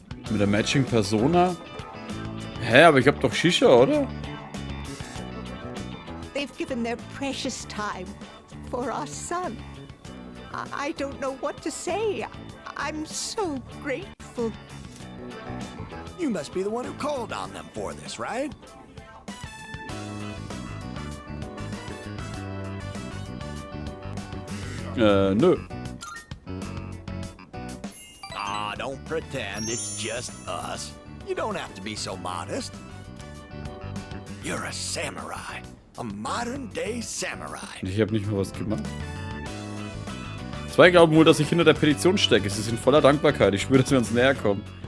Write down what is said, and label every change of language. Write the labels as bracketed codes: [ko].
[de] Mit der Matching Persona. Hä, aber ich hab doch Shisha, oder? [en] They've given their precious time for our son. I don't know what to say. I'm so grateful. You must be the one who called on them for this, right? [de] Nö. [en] Ah, don't pretend it's just us. You don't have to be so modest. You're a samurai. A modern-day samurai. [de] Ich habe nicht mehr was gemacht. Zwei glauben wohl, dass ich hinter der Petition stecke. Sie sind voller Dankbarkeit. Ich spüre, dass wir uns näher kommen.